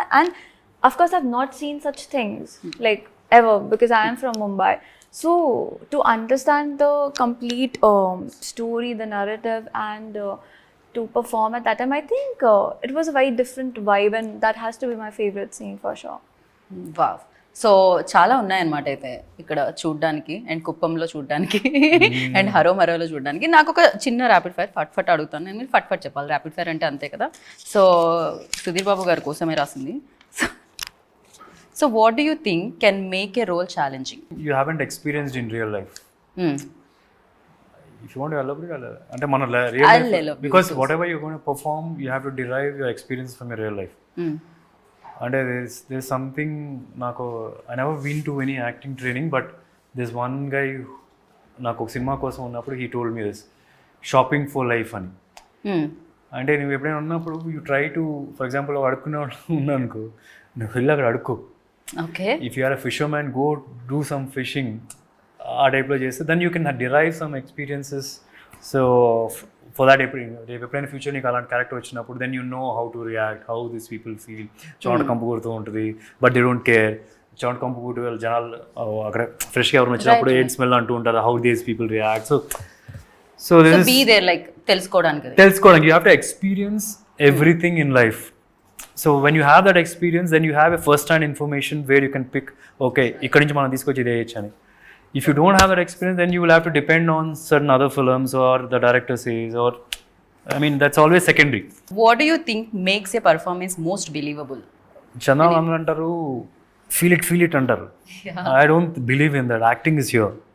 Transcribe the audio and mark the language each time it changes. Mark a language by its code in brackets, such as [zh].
[en] And of course, I've not seen such things like ever because I am from Mumbai. So to understand the complete story, the narrative, and to perform at that time, I think it was a very different vibe, and that has to be my favorite scene for sure. Wow. [te] So చాలా ఉన్నాయన్నమాట అయితే ఇక్కడ చూడ్డానికి and కుప్పంలో చూడ్డానికి and హరోమరోలో చూడడానికి. నాకు ఒక చిన్న ర్యాపిడ్ ఫైర్ ఫట్ అడుగుతాను. నేను ఫట్ చెప్పాలి. ర్యాపిడ్ ఫైర్ అంటే అంతే కదా. సో సుధీర్ బాబు గారి కోసమే రాసింది. [en] So what do you think can make a role challenging? You haven't experienced in real life. If you want to elaborate, [te] అంటే మన real life, [en] because whatever you're going to perform, you have to derive your experience from your real life. అంటే there's something నాకు I never been to any acting training, but there's one guy [te] నాకు ఒక cinema కోసం ఉన్నప్పుడు [en] he told me this shopping for life అని. [te] అంటే నువ్వు ఎప్పుడైనా ఉన్నప్పుడు [en] you try to, for example [te] అడుక్కునే ఉన్నానుకో, నువ్వు వెళ్ళి అక్కడ అడుక్కో. [en] Okay. If you are a fisherman, go do some fishing [te] ఆ టైప్లో చేస్తే [en] Then you can derive some experiences. So for that [te] ఎప్పుడైనా ఫ్యూచర్ నీకు అలాంటి క్యారెక్టర్ వచ్చినప్పుడు [en] Then you know how to react, how this people feel. [te] చోట కంపు కొడుతూ ఉంటుంది [en] But they don't care. [te] చోట కంపు కొట్టు వాళ్ళు జనాలు అక్కడ ఫ్రెష్గా ఎవరైనా వచ్చినప్పుడు ఏడ్ స్మెల్ అంటూ ఉంటారు. [en] How these people react. So be there, like [te] తెలుసుకోవడానికి [en] you have to experience everything in life so when you have that experience then you have a first hand information where you can pick [te] okay ఇక్కడి నుంచి మనం తీసుకొచ్చి ఇదే చేయొచ్చు అని. [en] If you don't have that experience, then you will have to depend on certain other films or the director says, or I mean, that's always secondary. What do you think makes a performance most believable? [te] Channa antaru, [en] feel it [te] antaru. [en] Yeah. I don't believe in that. Acting is here.